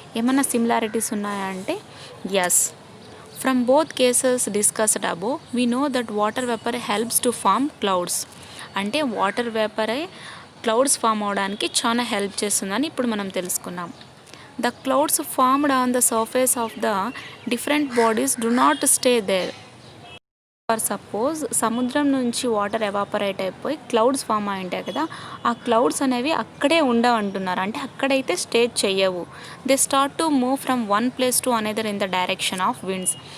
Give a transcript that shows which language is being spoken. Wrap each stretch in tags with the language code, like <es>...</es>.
<te>ఏమైనా సిమిలారిటీస్ ఉన్నాయా అంటే</te> <en>Yes. From both cases discussed above we know that water vapour helps to form clouds.</en> <te>అంటే water వేపరే clouds form అవడానికి చాలా help చేస్తుందని ఇప్పుడు మనం తెలుసుకున్నాం.</te> <en>The clouds formed on the surface of the different bodies do not stay there.</en> <te>For suppose సముద్రం నుంచి water evaporate అయిపోయి క్లౌడ్స్ ఫామ్ అయి ఉంటాయి కదా, ఆ క్లౌడ్స్ అనేవి అక్కడే ఉండవంటున్నారు. అంటే అక్కడైతే స్టే చెయ్యవు.</te> <en>They start to move from one place to another in the direction of winds.</en>